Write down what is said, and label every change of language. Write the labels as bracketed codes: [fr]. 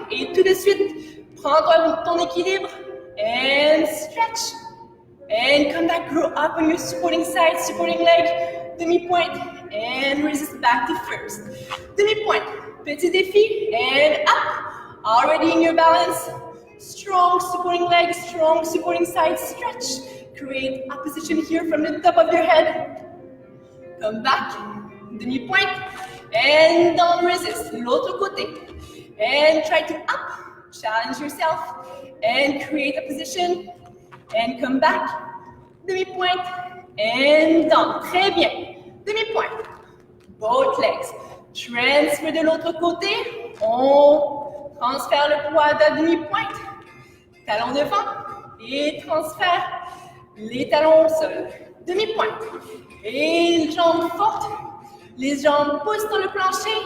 [fr] Et tout de suite, prends ton équilibre. [en] And stretch. And come back, grow up on your supporting side, supporting leg. Demi-pointe. And resist back to first. Demi-pointe, [fr] petit défi, [en] and up. Already in your balance. Strong supporting leg, strong supporting side, stretch. Create opposition here from the top of your head. Come back, demi-pointe, and down resist. [fr] L'autre côté. [en] And try to up, challenge yourself, and create a position. And come back, demi-pointe, and down. [fr] Très bien. Demi-pointe. [en] Both legs. [fr] Transfer de l'autre côté. On transfère le poids de la demi-pointe. Talon devant. Et transfère les talons au sol. Demi-pointe. Et les jambes fortes. Les jambes poussent dans le plancher.